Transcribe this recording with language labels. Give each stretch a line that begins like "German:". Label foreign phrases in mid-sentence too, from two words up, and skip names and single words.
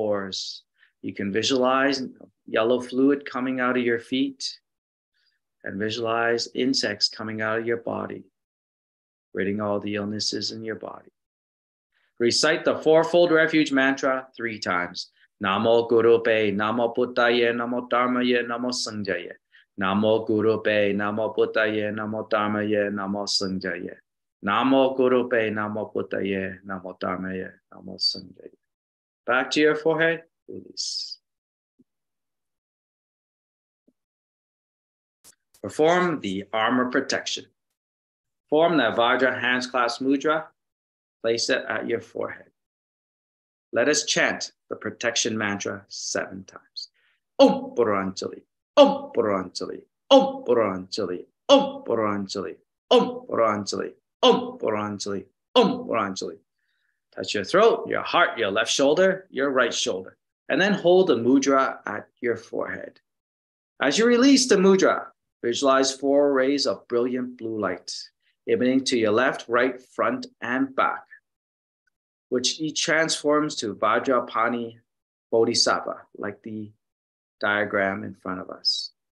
English: You can visualize yellow fluid coming out of your feet, and visualize insects coming out of your body, ridding all the illnesses in your body. Recite the fourfold refuge mantra 3 times.
Sanskrit: Namo Guru Pe, Namo Buddhaya, Namo Dharmaya, Namo Sanghaya. Namo Guru Pe, Namo Buddhaya, Namo Dharmaya, Namo Sanghaya. Namo Guru Pe, Namo Buddhaya, Namo Dharmaya, Namo Sanghaya.
English: Back to your forehead, release. Perform the armor protection. Form the Vajra hands clasped mudra. Place it at your forehead. Let us chant the protection mantra 7 times.
Sanskrit: Om Puranjali, Om Puranjali, Om Puranjali, Om Puranjali, Om Puranjali, Om Puranjali, Om Puranjali.
English: Touch your throat, your heart, your left shoulder, your right shoulder, and then hold the mudra at your forehead. As you release the mudra, visualize 4 rays of brilliant blue light emanating to your left, right, front, and back, which each transforms to Vajrapani Bodhisattva, like the diagram in front of us.